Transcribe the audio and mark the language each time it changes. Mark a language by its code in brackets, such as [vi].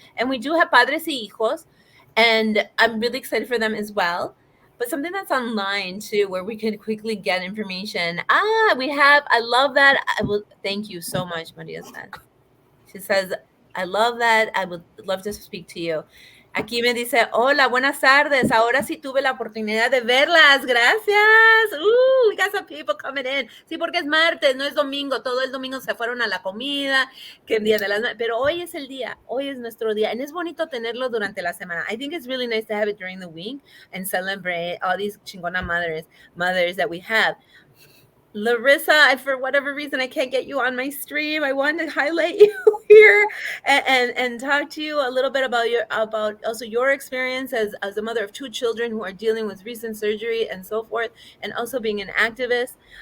[en] And we do have Padres y Hijos, and I'm really excited for them as well. But something that's online too, where we can quickly get information. I love that. Thank you so much, Maria says. She says, I love that. I would love to speak to you. [es] Aquí me dice, hola, buenas tardes. Ahora sí tuve la oportunidad de verlas. Gracias. [en] We got some people coming in. [es] Sí, porque es martes, no es domingo. Todo el domingo se fueron a la comida, que el día de las... Pero hoy es el día. Hoy es nuestro día. And es bonito tenerlo durante la semana. [en] I think it's really nice to have it during the week and celebrate all these chingona mothers that we have. Larissa, for whatever reason, I can't get you on my stream. I wanted to highlight you here and talk to you a little bit about also your experience as a mother of two children who are dealing with recent surgery and so forth, and also being an activist.